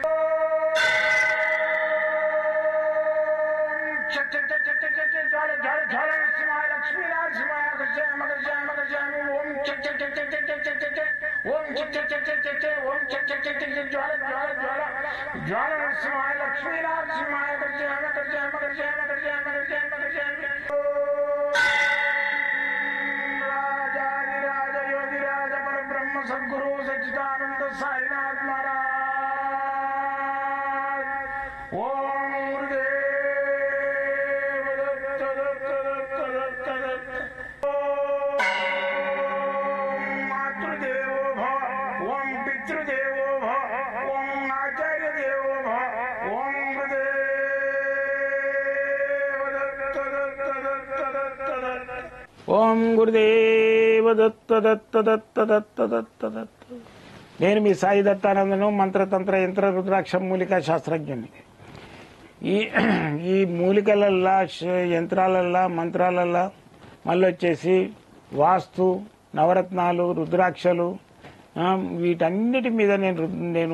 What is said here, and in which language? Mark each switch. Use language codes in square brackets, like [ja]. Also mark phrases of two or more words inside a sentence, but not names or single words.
[sa] चट चट चट चट चट ज्वाल ज्वाल ज्वाल नरसिंहाय लक्ष्मी नरसिंहाय अकर्षयामि अकर्षयामि अकर्षयामि ओम चट चट चट चट चट चट चट ओम चट चट चट चट चट ओम चट चट चट चट ज्वाल ज्वाल ज्वाल ज्वाल नरसिंहाय लक्ष्मी नरसिंहाय अकर्षयामि अकर्षयामि अकर्षयामि अकर्षयामि अकर्षयामि अकर्षयामि राजाधिराज योगिराज परब्रह्म सद्गुरु सच्चिदानंद साईनाथ महाराज ओम गुरुदेव दत्त दत्त दत्त दत्त दत्त ओम मातृदेवो भव ओम पितृदेवो भव ओम आचार्य देवो भव ओम ఓం గురుదేవ దత్త దత్త దత్త దత్త దత్త దత్త. [te] నేను మీ సాయి దత్తానందను, మంత్రతంత్ర యంత్ర రుద్రాక్ష మూలికా శాస్త్రజ్ఞుని. ఈ మూలికలల్లా యంత్రాలల్లా మంత్రాలల్లా మళ్ళీ వచ్చేసి వాస్తు, నవరత్నాలు, రుద్రాక్షలు వీటన్నిటి మీద నేను